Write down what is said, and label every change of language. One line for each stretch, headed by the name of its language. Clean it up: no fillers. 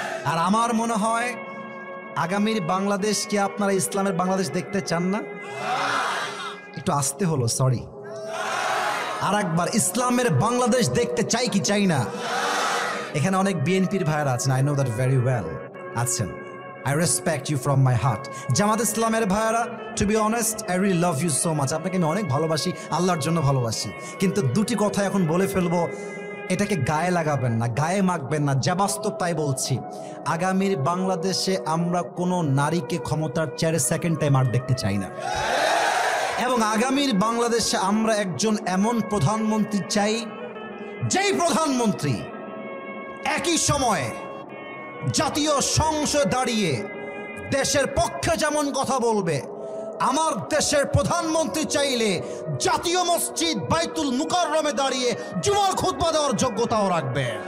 Bangla: আর আমার মনে হয় আগামীর বাংলাদেশ কি আপনারা ইসলামের বাংলাদেশ দেখতে চান না? একটু আসতে হলো, সরি। আর একবার, ইসলামের বাংলাদেশ দেখতে চাই কি চাই না? এখানে অনেক বিএনপির ভাইয়েরা আছেন,
English: I know that very well
Bangla: আছেন।
English: I respect you from my heart.
Bangla: জামাত ইসলামের ভাইয়ারা,
English: to be honest, I really love you so much.
Bangla: আপনাকে আমি অনেক ভালোবাসি, আল্লাহর জন্য ভালোবাসি। কিন্তু দুটি কথা এখন বলে ফেলবো, এটাকে গায়ে লাগাবেন না, গায়ে মাখবেন না, যা বাস্তব তাই বলছি। আগামীর বাংলাদেশে আমরা কোনো নারীকে ক্ষমতার চেয়ারে সেকেন্ড টাইম আর দেখতে চাই না। এবং আগামীর বাংলাদেশে আমরা একজন এমন প্রধানমন্ত্রী চাই, যেই প্রধানমন্ত্রী একই সময়ে জাতীয় সংসদে দাঁড়িয়ে দেশের পক্ষে যেমন কথা বলবে, আমার দেশের প্রধানমন্ত্রী চাইলে জাতীয় মসজিদ বাইতুল মুকাররমে দাঁড়িয়ে জুমার খুতবা দেওয়ার যোগ্যতাও রাখবে।